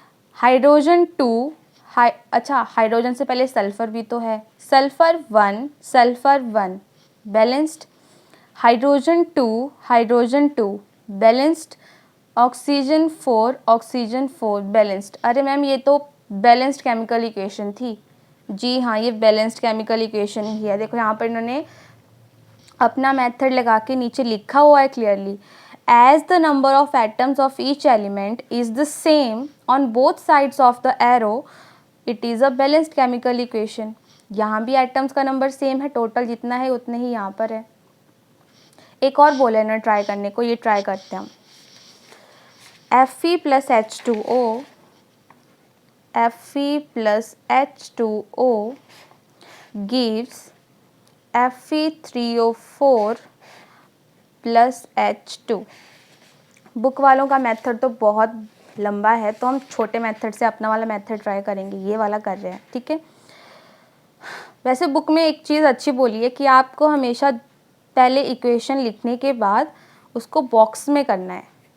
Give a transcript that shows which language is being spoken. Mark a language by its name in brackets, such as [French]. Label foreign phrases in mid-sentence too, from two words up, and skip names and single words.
[Hindi] हाइड्रोजन 2, अच्छा, हाइड्रोजन से पहले सल्फर भी तो है, [English] sulfur 1 balanced, hydrogen 2 balanced, oxygen 4 balanced. [Hindi] अरे मैम ये तो [English] balanced chemical equation [Hindi] थी। जी हाँ, ये [English] balanced chemical equation [Hindi] ही है। देखो यहाँ पर इन्होंने अपना मेथड लगा के नीचे लिखा हुआ है क्लियरली, [English] as the number of atoms of each element is the same on both sides of the arrow, it is a balanced chemical equation. [Hindi] यहाँ भी एटम्स का नंबर सेम है, टोटल जितना है उतने ही यहाँ पर है। एक और बोला है ना ट्राई करने को, ये ट्राई करते हैं हम। [English] Fe plus H2O, Fe plus H2O gives Fe3O4 प्लस H2। [Hindi] बुक वालों का मेथड तो बहुत लंबा है, तो हम छोटे मेथड से अपना वाला मेथड ट्राई करेंगे, ये वाला कर रहे हैं, ठीक है। वैसे बुक में एक चीज़ अच्छी बोली है कि आपको हमेशा पहले इक्वेशन लिखने के बाद उसको बॉक्स में करना है।